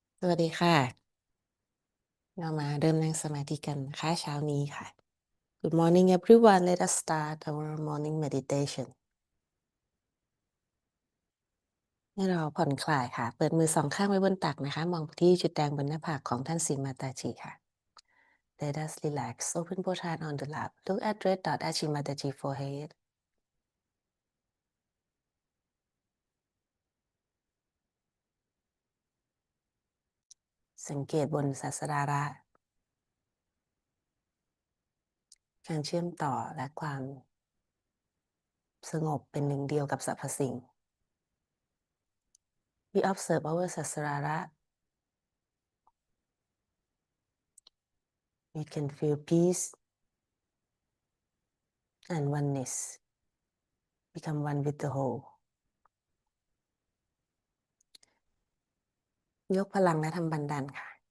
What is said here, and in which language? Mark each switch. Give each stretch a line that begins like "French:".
Thai: วัสดีค่ะเรามาเริ่มนั่งสมาธิกันนะคะเช้านี้ค่ะ
English: Good morning everyone. Let us start our morning meditation.
Thai: ให้เราผ่อนคลายค่ะ เปิดมือสองข้างไว้บนตักนะคะ มองไปที่จุดแดงบนหน้าผากของท่านสีมาตาจีค่ะ
English: Let us relax. Open both hands on the lap. Look at red dot at Shimataji forehead.
Thai: สังเกตบนศาสดาระการเชื่อมต่อและความสงบเป็นหนึ่งเดียวกับสรรพสิ่ง
English: We observe our sasarara. We can feel peace and oneness. Become one with the whole.
Thai: ยกพลังและทำบันดาลค่ะ